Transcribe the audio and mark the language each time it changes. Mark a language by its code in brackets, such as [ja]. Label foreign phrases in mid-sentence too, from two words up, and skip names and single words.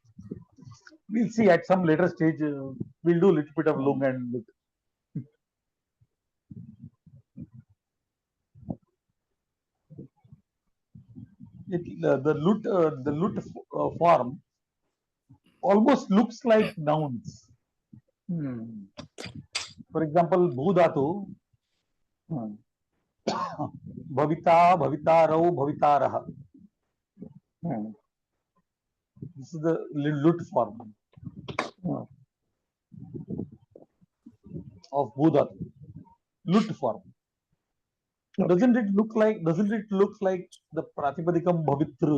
[en] We'll see at some later stage. We'll do a little bit of lung and lut. The lut form almost looks like nouns. For example, [sa] bhudatu, bhavita, bhavitarau, bhavitarah. [en] This is the lut form of bhudatu. Lut form. Doesn't it look like the [sa] pratipadikam bhavitru?